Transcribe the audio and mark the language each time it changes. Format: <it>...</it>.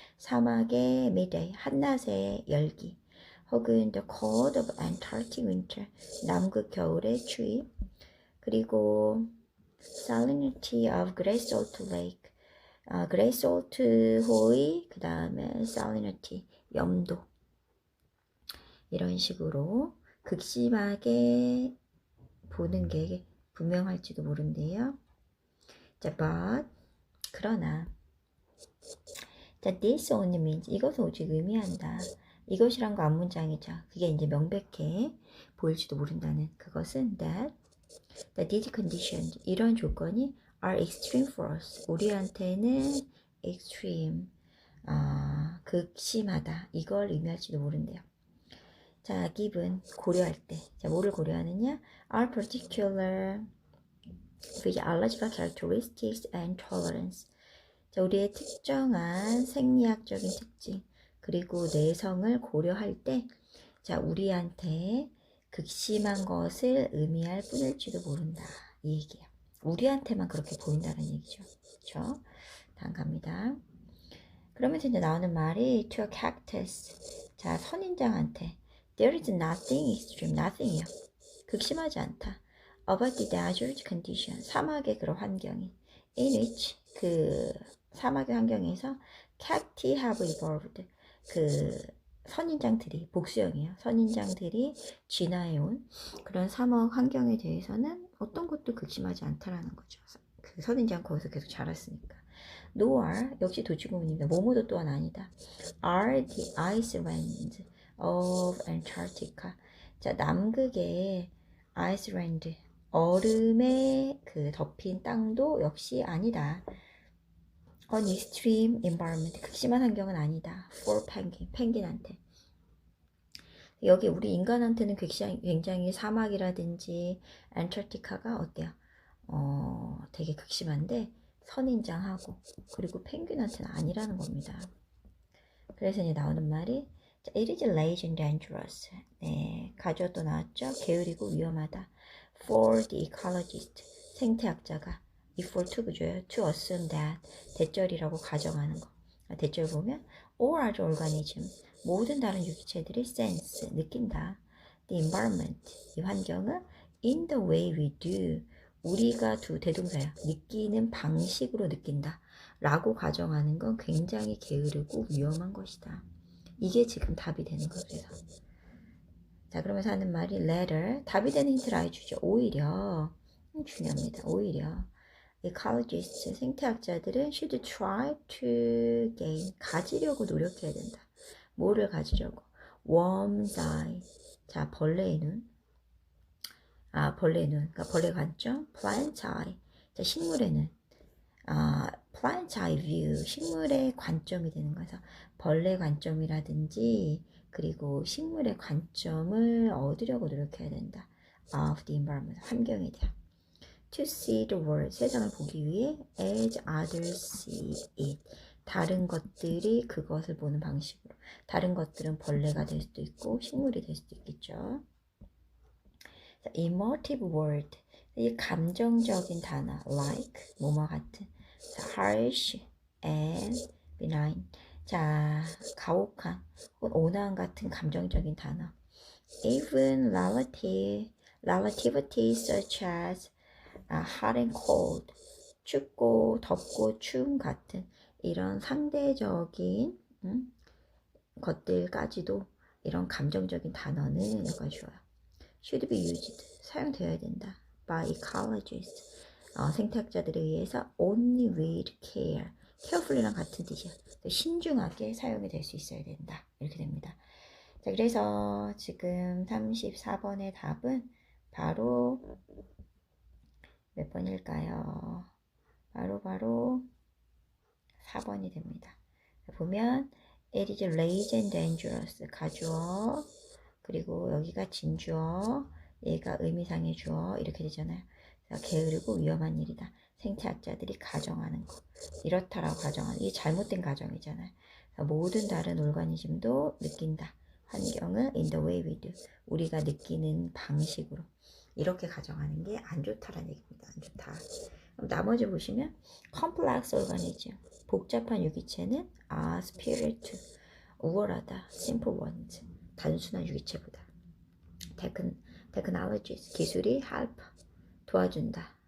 <ko>사막의 midday, 한낮의 열기.</ko> <en>혹은 the cold of Antarctic winter.</en> <ko>남극 겨울의 추위.</ko> <en>그리고 salinity of Great Salt Lake.</en> <ko>Great Salt 호의, 그 다음에 salinity, 염도. 이런 식으로 극심하게 보는 게 분명할지도 모른대요. 자, but, 그러나. 자,</ko> <en>this only means,</en> <ko>이것은 오직 의미한다. 이것이란 거 앞문장이죠. 그게 이제 명백해 보일지도 모른다는 그것은</ko> <en>that these conditions,</en> <ko>이런 조건이</ko> <en>are extreme for us.</en> <ko>우리한테는 extreme, 극심하다. 이걸 의미할지도 모른대요. 자, given, 고려할 때. 자, 뭐를 고려하느냐?</ko> <en>Our particular physiological characteristics and tolerance.</en> <ko>자, 우리의 특정한 생리학적인 특징, 그리고 내성을 고려할 때, 자, 우리한테 극심한 것을 의미할 뿐일지도 모른다. 이 얘기예요. 우리한테만 그렇게 보인다는 얘기죠. 그렇죠? 다음 갑니다. 그러면서 이제 나오는 말이</ko> <en>to a cactus. 자, 선인장한테 there is nothing extreme, nothing이요.</en> <ko>극심하지 않다.</ko> <en>About the desert condition.</en> <ko>사막의 그런 환경이.</ko> <en>In which</en> <ko>그 사막의 환경에서</ko> <en>cacti have evolved.</en> <ko>그 선인장들이 복수형이에요. 선인장들이 진화해온 그런 사막 환경에 대해서는 어떤 것도 극심하지 않다라는 거죠. 그 선인장 거기서 계속 자랐으니까. nor 역시 도치구문입니다. 뭐뭐도 또한 아니다.</ko> <en>are the ice lands of Antarctica.</en> <ko>자, 남극의 아이슬란드 얼음에 그 덮인 땅도 역시 아니다.</ko> <en>An extreme environment.</en> <ko>극심한 환경은 아니다.</ko> <en>For penguin. 펭귄한테.</en> <ko>여기 우리 인간한테는 굉장히 사막이라든지 안타르티카가 어때요? 되게 극심한데 선인장하고 그리고 펭귄한테는 아니라는 겁니다. 그래서 이제 나오는 말이</ko> <en>It is lazy and dangerous.</en> <ko>네, 가주어 또 나왔죠? 게으르고 위험하다.</ko> <en>For the ecologist.</en> <ko>생태학자가 before to 그죠?</ko> <en>To assume that</en> <ko>대절이라고 가정하는 거. 대절 보면</ko> <en>all other organisms,</en> <ko>모든 다른 유기체들이 sense, 느낀다.</ko> <en>The environment, 이 환경을 in the way we do,</en> <ko>우리가 두 대동사야. 느끼는 방식으로 느낀다. 라고 가정하는 건 굉장히 게으르고 위험한 것이다. 이게 지금 답이 되는 거예요. 그래서. 자, 그러면서 하는 말이 later, 답이 되는 힌트를 아예 주죠. 오히려, 중요합니다. 오히려 ecologists, 생태학자들은</ko> <en>should try to gain,</en> <ko>가지려고 노력해야 된다. 뭐를 가지려고? worm's eye, 자, 벌레의 눈. 벌레의 눈, 그러니까 벌레 관점. plant eye, 자, 식물의 눈.</ko> <en>plant eye view,</en> <ko>식물의 관점이 되는 거죠. 벌레 관점이라든지 그리고 식물의 관점을 얻으려고 노력해야 된다.</ko> <en>of the environment,</en> <ko>환경에 대한.</ko> <en>to see the world,</en> <ko>세상을 보기 위해</ko> <en>as others see it,</en> <ko>다른 것들이 그것을 보는 방식으로. 다른 것들은 벌레가 될 수도 있고 식물이 될 수도 있겠죠.</ko> <en>emotive word,</en> <ko>이 감정적인 단어 like, 뭐뭐 같은.</ko> <en>harsh and benign,</en> <ko>자, 가혹한 혹은 온화한 같은 감정적인 단어.</ko> <en>even relativity such as hot and cold,</en> <ko>춥고 덥고 추운 같은 이런 상대적인 것들까지도 이런 감정적인 단어는 여가줘요.</ko> <en>should be used,</en> <ko>사용되어야 된다.</ko> <en>by ecologists,</en> <ko>생태학자들에 의해서</ko> <en>only with care,</en> <ko>carefully랑 같은 뜻이야. 신중하게 사용이 될 수 있어야 된다. 이렇게 됩니다. 자, 그래서 지금 34번의 답은 바로 몇 번일까요? 바로 4번이 됩니다. 보면</ko> <en>it is rage and dangerous,</en> <ko>가주어, 그리고 여기가 진주어, 얘가 의미상의 주어, 이렇게 되잖아요. 게으르고 위험한 일이다. 생태학자들이 가정하는 거. 이렇다라고 가정하는, 이게 잘못된 가정이잖아요. 모든 다른 오르가니즘도 느낀다. 환경을</ko> <en>in the way we do,</en> <ko>우리가 느끼는 방식으로. 이렇게 가정하는 게 안 좋다라는 얘기입니다. 안 좋다. 그럼 나머지 보시면</ko> <en>complex organism,</en> <ko>복잡한 유기체는 spirit, 우월하다.</ko> <en>simple ones,</en> <ko>단순한 유기체보다. technologies, 기술이 help, 도와준다.</ko>